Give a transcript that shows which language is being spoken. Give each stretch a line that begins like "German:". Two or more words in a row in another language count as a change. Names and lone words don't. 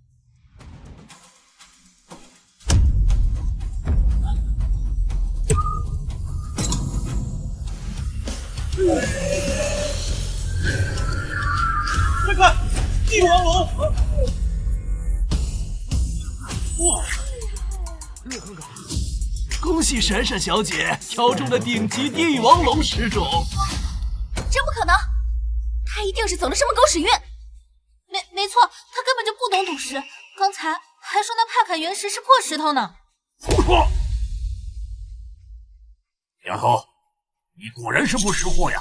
Chinese: 快看，帝王龍！哇！恭喜閃閃小姐挑中了頂級帝王龍石種。真不可能，他一定是走了什麼狗屎運。沒錯，他根本就不懂賭石，剛才還說那帕坎原石是破石頭呢。丫頭，你果然是不識貨呀！